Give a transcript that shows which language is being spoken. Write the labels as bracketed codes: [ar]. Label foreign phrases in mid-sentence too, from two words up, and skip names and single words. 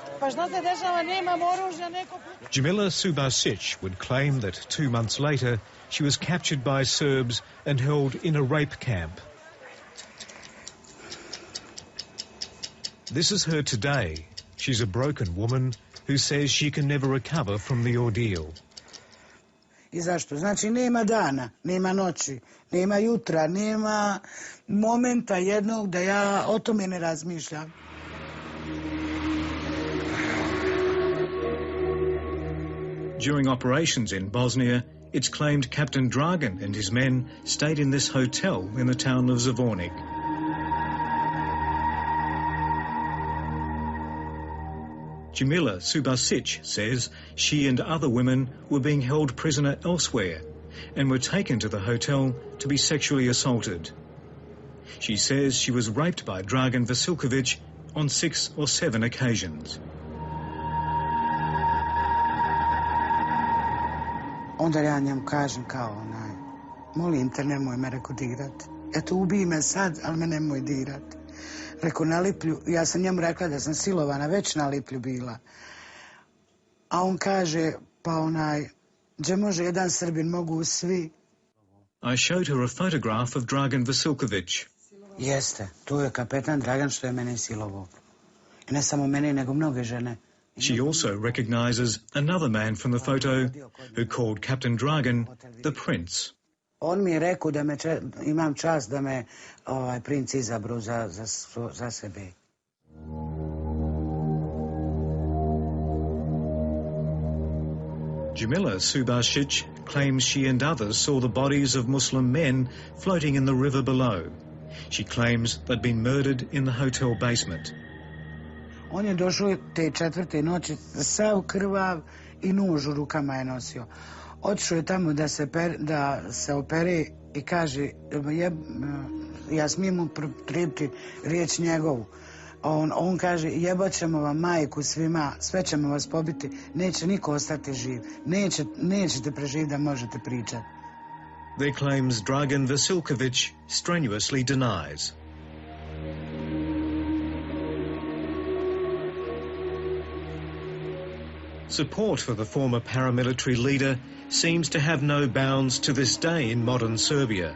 [en] Jamila Subasic would claim that 2 months later she was captured by Serbs and held in a rape camp. This is her today. She's a broken woman who says she can never recover from the ordeal. [bs] I zašto? Znači nema dana, nema noći, nema jutra, nema momenta jednog da ja o tome ne razmišljam. [en] During operations in Bosnia, it's claimed Captain Dragan and his men stayed in this hotel in the town of Zvornik. Jamila Subasic says she and other women were being held prisoner elsewhere and were taken to the hotel to be sexually assaulted. She says she was raped by Dragan Vasiljković on 6 or 7 occasions. [bs] Onda ja njemu kažem kao molim te nemoj me reko dirat. Eto ubij me sad, ali me nemoj dirat. Reko na Liplju, ja sam njemu rekla da sam silovana, već na Liplju bila. A on kaže, pa gdje može jedan Srbin, mogu svi. [en] I showed her a photograph of Dragan Vasiljković. [bs] Jeste, tu je kapetan Dragan što je mene silovao. I ne samo mene, nego mnoge žene. [en] She also recognises another man from the photo who called Captain Dragan the Prince. [bs] On mi je rekao da imam čast da me princ izabru za sebe. [en] Jamila Subasic claims she and others saw the bodies of Muslim men floating in the river below. She claims they'd been murdered in the hotel basement. [bs] On je došao te 4. noći, sav krvav i nož u rukama je nosio. Otišao je tamo da se opere i kaže, ja smijem mu pripti riječ njegovu. On kaže, jebat ćemo vam majku svima, sve ćemo vas pobiti, neće niko ostati živ, nećete preživjeti da možete pričati. [en] Their claims Dragan Vasiljković strenuously denies. Support for the former paramilitary leader seems to have no bounds to this day in modern Serbia.